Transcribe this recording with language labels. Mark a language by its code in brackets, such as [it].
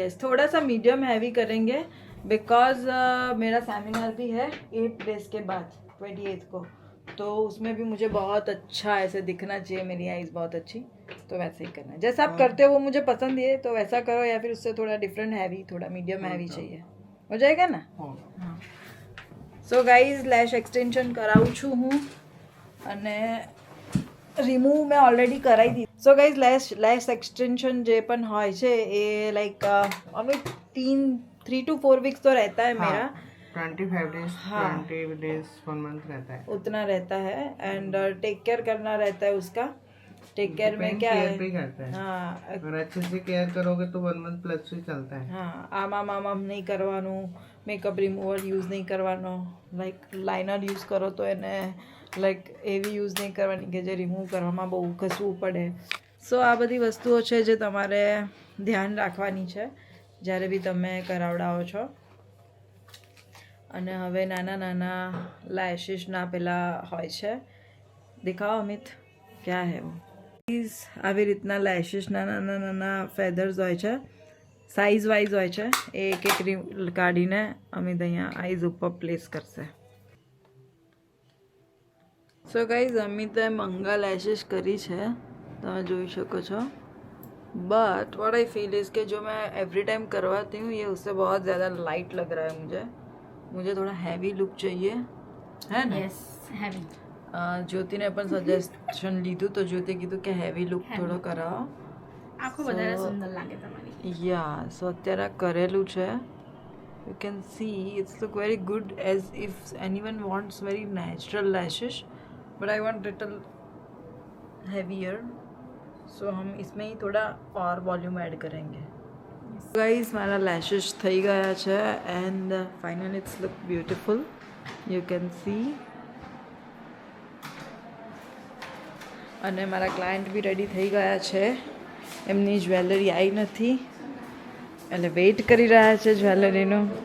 [hi] Yes, थोड़ा सा medium heavy करेंगे बिकॉज मेरा सेमिनार भी है 8 days के बाद 28th को, तो उसमें भी मुझे बहुत अच्छा ऐसे दिखना चाहिए, मेरी आईज बहुत अच्छी. तो वैसे ही करना है। जैसा आप करते हो वो मुझे पसंद है, तो वैसा करो, या फिर उससे थोड़ा डिफरेंट हैवी, थोड़ा मीडियम हैवी चाहिए, हो जाएगा ना? हाँ. [gu] સો ગાઈઝ લેશ એક્સટેન્શન કરાવું છું હું, અને રિમૂવ મેં ઓલરેડી કરાવી દીધી. સો ગાઈઝ લેશ એક્સટેન્શન જે પણ હોય છે એ લાઈક અમે [hi] 3 to 4 वीक्स तो रहता है मेरा. [en] 25 days, [hi] हाँ. 20 days, 1 month रहता है. उतना रहता है. एंड टेक केयर करना रहता है उसका. टेक केयर में क्या [en] care [hi] है, भी करता है. हाँ और अच्छे से केयर करोगे तो 1 month प्लस ही चलता है. [gu] હા, આમ નહીં કરવાનું, મેકઅપ રિમૂવર યુઝ નહીં કરવાનો, લાઈક લાઇનર યુઝ કરો તો એને લાઈક એવી યુઝ નહીં કરવાની કે જે રિમૂવ કરવામાં બહુ ઘસવું પડે. સો આ બધી વસ્તુઓ છે જે તમારે ધ્યાન રાખવાની છે જ્યારે બી તમે કરાવડાવો છો. અને હવે નાના નાના લેશિસના પેલા હોય છે, દેખાવો અમિત, [hi] ક્યાં હે વો? [gu] આવી રીતના લેશિસના નાના નાના ફેધર્સ હોય છે, સાઇઝ વાઇઝ હોય છે. એ એક એક કાઢીને અમિત અહીંયા આઈઝ ઉપર પ્લેસ કરશે. સો ગાઈઝ અમિતે મંગા લેશિસ કરી છે, તમે જોઈ શકો છો. [en] but what I feel is [hi] कि जो मैं एवरी टाइम करवाती हूँ ये उससे बहुत ज़्यादा लाइट लग रहा है. मुझे थोड़ा हैवी लुक चाहिए, है ना? [en] Yes heavy. [gu] જ્યોતિને પણ સજેશન લીધું તો જ્યોતિ કીધું કે હેવી લુક થોડો કરાવો. આખું વધારે સુંદર લાગે તમારી. યા સો અત્યારે આ કરેલું છે. [en] you can see it's look very good as if anyone wants very natural lashes, but I want little heavier, [hi] सो हम इसमें ही थोड़ा और वॉल्यूम ऐड करेंगे. [en] guys [gu] મારા લેશेस થઈ ગયા છે [en] And finally it's look beautiful, you can see. [gu] અને મારા ક્લાયન્ટ બી રેડી થઈ ગયા છે, એમની જ્વેલરી આવી નથી એટલે વેઇટ કરી રહ્યા છે જ્વેલરીનું.